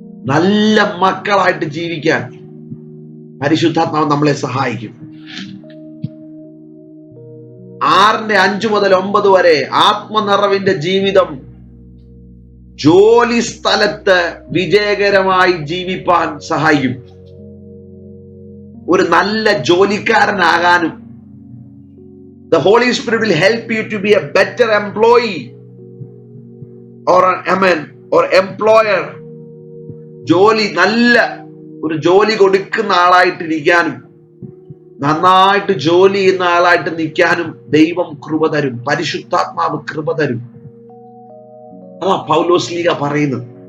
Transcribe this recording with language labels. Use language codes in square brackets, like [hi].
[ml] നല്ല മക്കളായിട്ട് ജീവിക്കാൻ പരിശുദ്ധാത്മാവ് നമ്മളെ സഹായിക്കും. 6:5 മുതൽ 9 വരെ ആത്മനിറവിന്റെ ജീവിതം. ജോലി സ്ഥലത്ത് വിജയകരമായി ജീവിപ്പാൻ സഹായിക്കും. ഒരു നല്ല ജോലിക്കാരനാകാനും. [en] The Holy Spirit will help you to be a better employee or employer. [ml] നല്ല ഒരു ജോലി കൊടുക്കുന്ന ആളായിട്ടിരിക്കാനും നന്നായിട്ട് ജോലി ചെയ്യുന്ന ആളായിട്ട് നിൽക്കാനും ദൈവം കൃപ തരും, പരിശുദ്ധാത്മാവ് കൃപ തരും. അതാ പൗലോസ് ലീഗ പറയുന്നത്.